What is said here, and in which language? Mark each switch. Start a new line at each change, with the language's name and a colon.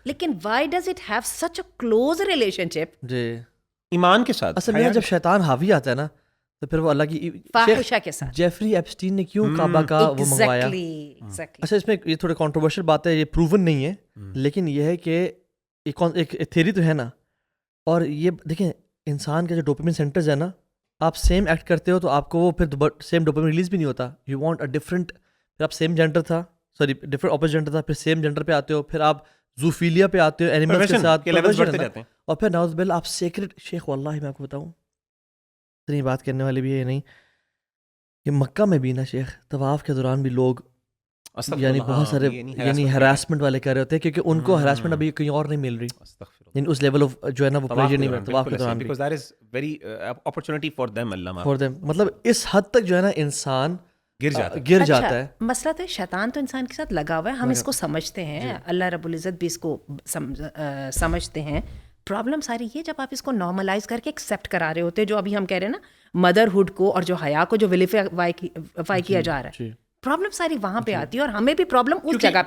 English: لیکن why does it have such a close relationship
Urdu: جی ایمان کے ساتھ. اصل میں جب شیطان حاوی آتا ہے نا تو پھر وہ اللہ کی فاحشہ کے ساتھ. جیفری ایپسٹین نے کیوں کعبہ کا وہ منگوایا؟ اچھا اس میں یہ تھوڑی کنٹروورشل بات ہے, یہ پروون نہیں ہے, لیکن یہ ہے کہ ایک تھیوری تو ہے نا, اور یہ دیکھیں انسان کے جو ڈوپامن سینٹرز ہیں نا, آپ سیم ایکٹ کرتے ہو تو آپ کو وہ پھر سیم ڈوپامن ریلیز بھی نہیں ہوتا.
English: you want a different,
Urdu: پھر آپ سیم جینڈر تھا سوری ڈفرنٹ اپوزٹ جینڈر تھا, پھر سیم جینڈر پہ آتے ہو, پھر آپ زوفیلیا پہ آتے ہو اینیملز کے ساتھ, اور پھر ناؤز باللہ آپ سیکرٹ. شیخ واللہ میں آپ کو بتاؤں اتنی بات کرنے والی بھی ہے نہیں, کہ مکہ میں بھی نا شیخ طواف کے دوران بھی لوگ یعنی بہت سارے یعنی ہراسمنٹ والے کر رہے ہوتے ہیں, کیونکہ ان کو ہراسمنٹ ابھی کہیں اور نہیں مل رہی, یعنی اس لیول آف جو ہے نا وہ پریشر نہیں ملتا طواف کے دوران بھی,
English: because that is very opportunity for them اللہ for them.
Urdu: مطلب اس حد تک جو ہے نا انسان گر جاتا ہے. مسئلہ تو شیطان تو انسان کے ساتھ لگا ہوا ہے, ہم اس کو سمجھتے ہیں, اللہ رب العزت بھی اس کو سمجھتے ہیں. پرابلم ساری یہ جب آپ اس کو نارملائز کر کے ایکسیپٹ کرا رہے ہوتے ہیں, جو ابھی ہم کہہ رہے ہیں نا مدر ہڈ کو اور جو حیا کو جو ویلیفائی کیا جا رہا ہے, پرابلم ساری وہاں پہ آتی ہے, اور ہمیں بھی پرابلم اس جگہ پہ.